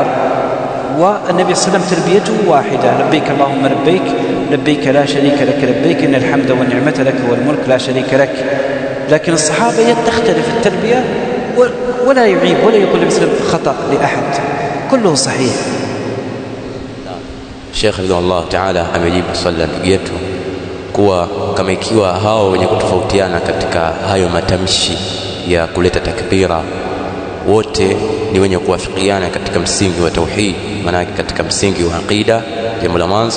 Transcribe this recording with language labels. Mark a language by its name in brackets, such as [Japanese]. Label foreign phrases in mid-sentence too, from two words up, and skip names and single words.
[Arabic] والنبي صلى الله عليه وسلم تلبيته واحدة، لبيك اللهم لبيك، لبيك لا شريك لك لبيك، إن الحمد والنعمة لك والملك لا شريك لك. لكن الصحابة تختلف التلبية ولا يعيب ولا يقول مثل خطأ لأحد، كله صحيح. [Swahili] Sheikh [Arabic] رضي الله تعالى [Swahili] amejibu swali la ndugu yetu kuwa kama ikiwa hao wenye kutofautiana katika hayo matamshi ya kuleta takbira wote ni wenye kuwafikiana katika msingi wa tauhid, maana katika msingi wa aqida, jambo la mwanzo.